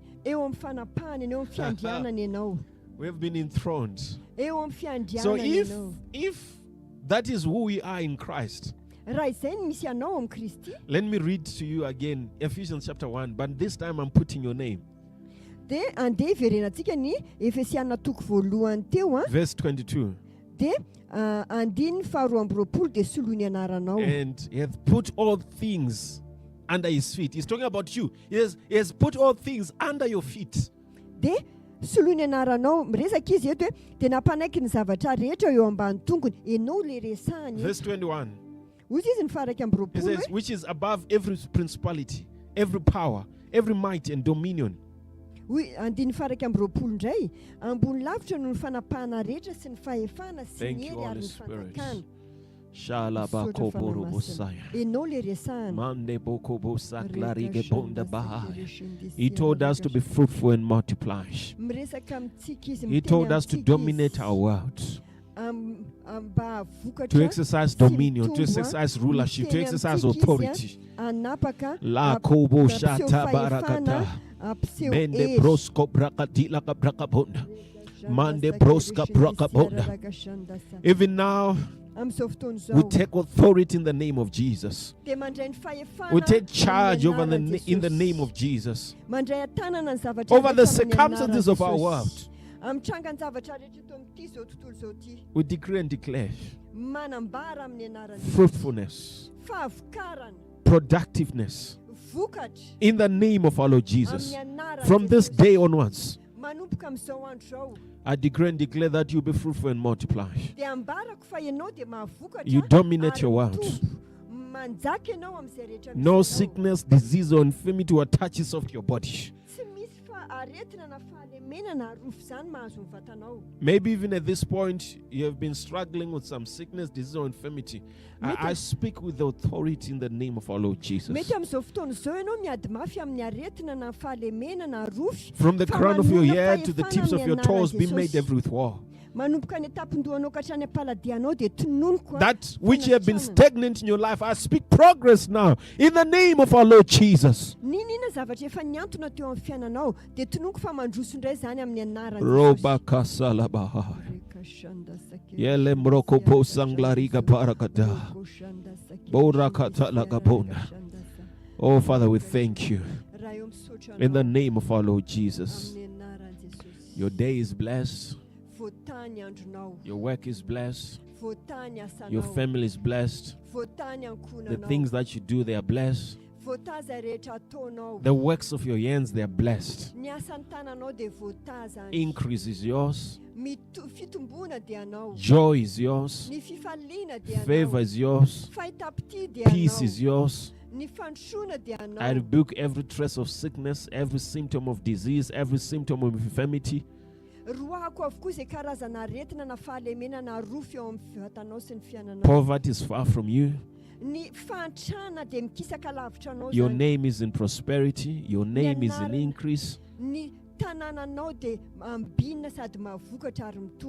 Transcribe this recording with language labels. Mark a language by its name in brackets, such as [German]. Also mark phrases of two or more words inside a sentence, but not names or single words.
[Malagasy] Eo amin'ny fanapahany, eo amin'ny fiandrianana ianao. [English] We have been enthroned. [Malagasy] Eo amin'ny fiandrianana [English] So [Malagasy] ianao. [English] if that is who we are in Christ, [Malagasy] Raha izay no misy anao amin'ny Kristy, [English] let me read to you again Ephesians chapter 1, but this time I'm putting your name. [Malagasy] dia andeha iverenantsika ny Efesianina toko voalohany teo [English] Verse 22. [Malagasy] dia andiny faharoa amby roapolo dia soloiny anaranao. [English] And he hath put all things under his feet. He's talking about you. He has put all things under your feet. [Malagasy] Dia soloiny anaranao miresaka izy eto hoe dia nampanaiky ny zavatra rehetra eo ambany tongony ianao le resahany. [English] Verse 21. [Malagasy] Ozy izy ny faraky amby [English] He [Malagasy] roapolo [English] says, [Malagasy] hoe [English] which is above every principality, every power, every might and dominion. [Malagasy] andiny faraky amby roapolo indray ambony lavitra no ny fanapahana rehetra sy ny fahefana sy [English] Thank [Malagasy] ny [English] you, [Malagasy] hery [English] Holy [Malagasy] ary ny [English] Spirit. [Malagasy] fanjakana. Shalabakoborobosaya. Ianao le resahana. Mande bokobosaklarige bonda bahaya. [English] He told us to be fruitful and multiply. [Malagasy] Miresaka amintsika izy [English] He told us to dominate our world, [Malagasy] mba vokatra [English] to exercise dominion, to exercise rulership, to exercise authority. [Malagasy] anapaka La kobo shata barakata. Mende brosko brakatila kabrakabonda. Mande broska brakabonda. [English] Even now, [Malagasy] amin'izao fotoana [English] we [Malagasy] izao [English] take authority in the name of Jesus. [Malagasy] dia mandray ny fahefana [English] We take charge over in the name of Jesus. [Malagasy] mandray atanana ny zavatra [English] Over the [Malagasy] rehetra amin'ny [English] circumstances of our [Malagasy] anaran'i [English] world. [Malagasy] Jesosy. Amitranga ny zavatra rehetra eto amin'ity zao tontolo zao ity [English] We decree and declare [Malagasy] manambara amin'ny anaran'i [English] fruitfulness, [Malagasy] fahavokarana [English] productiveness [Malagasy] vokatra [English] in the name of our Lord Jesus. [Malagasy] amin'ny anaran'i [English] From this [Malagasy] Jesosy. [English] day onwards, [Malagasy] manomboka amin'izao andro zao [English] I decree and declare that you be fruitful and multiply. [Malagasy] dia ambarako fa ianao dia mahavokatra [English] You dominate [Malagasy] ary [English] your world. [Malagasy] mitombo. Manjaka ianao amin'izay rehetra misy [English] No [Malagasy] ianao. [English] sickness, disease, or infirmity will touch itself to your body. [Malagasy] Tsy misy fa aretina na fahalemena na arofo zany mahazo ny vatanao. [English] Maybe even at this point, you have been struggling with some sickness, disease, or infirmity. I speak with the authority in the name of our Lord Jesus. [Malagasy] Mety amin'izao fotoana izao ianao miady mafy amin'ny aretina na fahalemena na arofo. [English] From the [Malagasy] Fa [English] crown of your [Malagasy] manona [English] head to the [Malagasy] fahefana [English] tips of your [Malagasy] amin'ny [English] toes, be [Malagasy] anaran'i [English] made [Malagasy] Jesosy. [English] every with war. [Malagasy] Manomboka ny tapondohanao ka hatrany am-paladianao dia tononoko [English] That which you have been stagnant in your life, I speak progress now in the name of our Lord Jesus. [Malagasy] ninina zavatra efa niantona teo amin'ny fiainanao dia tononoko fa mandroso indray zany amin'ny anaran'i Roba kasalabaha. Yele mroko po sanglariga parakada. Borakata lagabona. [English] Oh, Father, we thank you in the name of our Lord Jesus. Your day is blessed. [Malagasy] Voatany andronao, [English] Your work is blessed. [Malagasy] voatany [English] Your [Malagasy] asanao, [English] family is blessed. [Malagasy] voatany [English] The [Malagasy] ankonanao, [English] things that you do, they are blessed. [Malagasy] voataza rehetra ataonao, [English] The works of your hands, they are blessed. [Malagasy] ny asan'ny tananao dia voataza, [English] Increase is yours. [Malagasy] fitombona dia anao, [English] Joy is yours. [Malagasy] ny fifaliana dia [English] Favor [Malagasy] anao, [English] is yours. [Malagasy] fahitapity dia [English] Peace is [Malagasy] anao, [English] yours. [Malagasy] ny fandrosoana dia [English] I [Malagasy] anao. [English] rebuke every trace of sickness, every symptom of disease, every symptom of infirmity. [Malagasy] Roahako avokoa izay karazana aretina na fahalemena na arofo eo amin'ny vatanao sy ny fiainanao. [English] Poverty is far from you. [Malagasy] ny fantrana dia mikisaka lavitra anao [English] Your [Malagasy] zany. [English] name is in prosperity. Your name is in increase. [Malagasy] Ny tanànanao dia ambinina sady mahvokatra ary mitombo.